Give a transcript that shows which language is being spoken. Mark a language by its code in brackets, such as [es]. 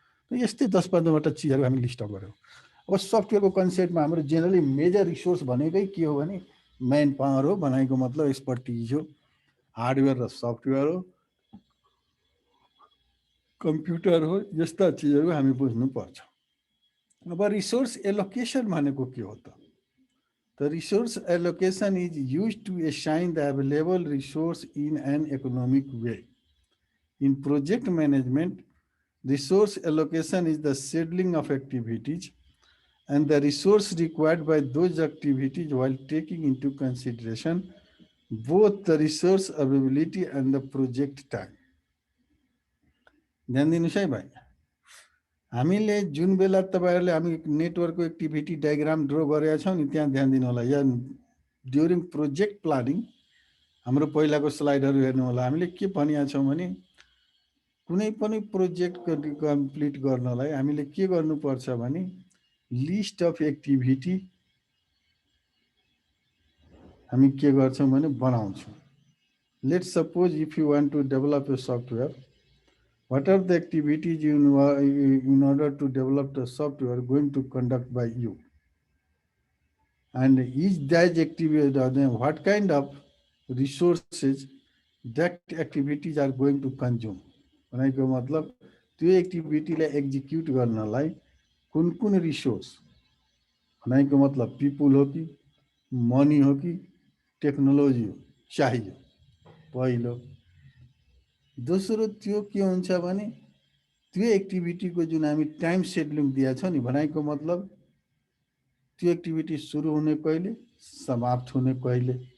[ne] यस्तै 10-15वटा चिजहरू हामी लिस्ट अप गर्यौँ। अब सफ्टवेयरको कन्सेप्टमा हाम्रो जेनरली मेजर रिसोर्स भनेकै के हो भने म्यान पावर हो, भनेको मतलब एक्सपर्टिज हो, हार्डवेयर र सफ्टवेयर हो, कम्प्युटर हो, यस्ता चिजहरू हामी बुझ्नुपर्छ। अब रिसोर्स एलोकेसन भनेको के हो त? [en] The resource allocation is used to assign the available resource in an economic way. In project management, resource allocation is the scheduling of activities and the resource required by those activities while taking into consideration both the resource availability and the project time. [ne] ध्यान दिनुस् है भाइ, हामीले जुन बेला तपाईहरुले हामी नेटवर्कको एक्टिभिटी डायग्राम ड्रा गरेका छौं नि त्यहाँ ध्यान दिनु होला। या ड्युरिङ प्रोजेक्ट प्लानिङ हाम्रो पहिलाको स्लाइडहरु हेर्नु होला। हामीले के भनिया छौं भने कुनै पनि प्रोजेक्ट कम्प्लिट गर्नलाई हामीले के गर्नुपर्छ भने लिस्ट अफ एक्टिभिटी हामी के गर्छौं भने बनाउँछौं। [en] Let's suppose if you want to develop a software, what are the activities in order to develop the software going to conduct by you? And each that activity, what kind of resources that activities are going to consume? [ne] भनेको मतलब त्यो एक्टिभिटीलाई execute गर्नलाई कुन कुन resource, भनेको मतलब people हो कि मनी हो कि टेक्नोलोजी हो चाहियो पहिलो। दोस्रो त्यो के हुन्छ भने त्यो एक्टिभिटीको जुन हामी टाइम सेड्युलिङ दिया छ नि, भनेको मतलब त्यो एक्टिभिटी सुरु हुने कहिले, समाप्त हुने कहिले।